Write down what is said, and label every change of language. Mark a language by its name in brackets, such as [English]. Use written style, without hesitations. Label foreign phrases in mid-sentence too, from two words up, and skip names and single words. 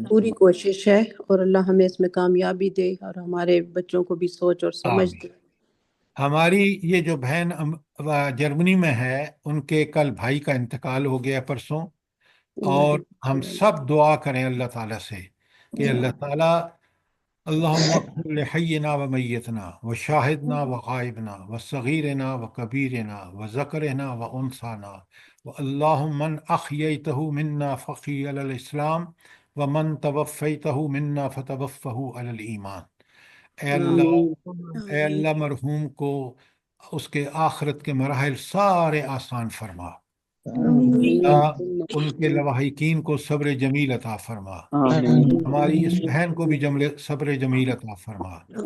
[Urdu] پوری کوشش ہے، اور اللہ ہمیں اس میں کامیابی دے، اور ہمارے بچوں کو بھی سوچ اور سمجھ آمین۔ دے۔ ہماری یہ جو بہن جرمنی میں ہے، ان کے کل بھائی کا انتقال ہو گیا پرسوں، اور ہم سب دعا کریں اللہ تعالیٰ سے کہ اللہ تعالیٰ [Arabic] اللہم اغفر لحینا و میتنا و شاہدنا و غائبنا و صغیرنا و کبیرنا و ذکرنا و انثانا و اللہم من احییتہ منا فقی علی الاسلام و من توفیتہ منا فتوفہ علی الایمان۔ [Urdu] اے اللہ، اے اللہ مرحوم کو اس کے آخرت کے مراحل سارے آسان فرما، اللہ ان کے لواحقین کو صبر جمیل عطا فرما، آمین ہماری اس بہن کو بھی صبر جمیل عطا فرما،